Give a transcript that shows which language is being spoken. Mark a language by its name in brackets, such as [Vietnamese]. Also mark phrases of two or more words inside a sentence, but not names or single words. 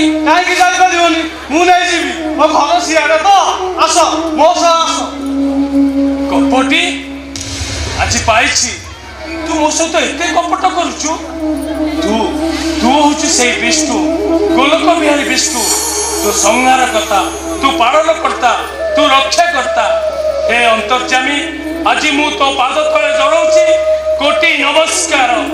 [Odia] କାହିଁକି ଯାଇପାରିବନି ମୁଁ ନେଇଯିବି ମୋ ଘର ସିଆଡ଼େ ତ ଆସ ମୋ ସହ ଆସ କପଟି ଆଜି ପାଇଛି ତୁ ମୋ ସହିତ ଏତେ କପଟ କରୁଛୁ ତୁ ହଉଛୁ ସେଇ ବିଷ୍ଣୁ ଗୋଲକ ବିହାରୀ ବିଷ୍ଣୁ ତୁ ସଂହାର କର୍ତ୍ତା ତୁ ପାଳନ କର୍ତ୍ତା ତୁ ରକ୍ଷା କର୍ତ୍ତା ହେ ଅନ୍ତର୍ଯାମୀ ଆଜି ମୁଁ ତୋ ପାଦ ତଳେ ଜଣାଉଛି କୋଟି ନମସ୍କାର